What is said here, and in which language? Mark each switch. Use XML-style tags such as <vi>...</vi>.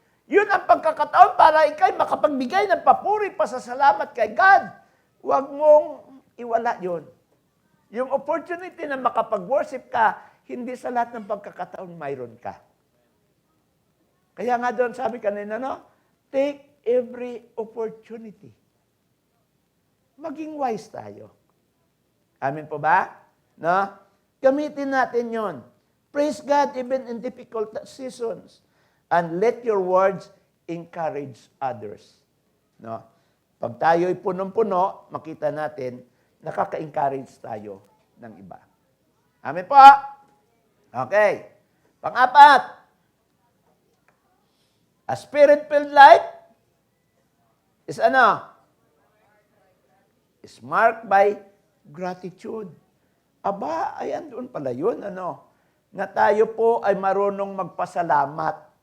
<tl>Yun ang pagkakataon para ikay makapagbigay ng papuri, pasasalamat kay God. Huwag mong iwala yun. Yung opportunity na makapag-worship ka, hindi sa lahat ng pagkakataon mayroon ka. Kaya nga doon sabi kanina, no?</tl> <en>Take every opportunity.</en> <tl>Maging wise tayo. Amin po ba? No? Gamitin natin yon.</tl> <en>Praise God even in difficult seasons. And let your words encourage others. No?</en> <tl>Pag tayo'y punong-puno, makita natin, nakaka-encourage tayo ng iba. Amen po? Okay. Pang-apat,</tl> <en>a spirit-filled life is is marked by gratitude.</en> <tl>Aba, ayan doon pala yun, na tayo po ay marunong magpasalamat.</tl>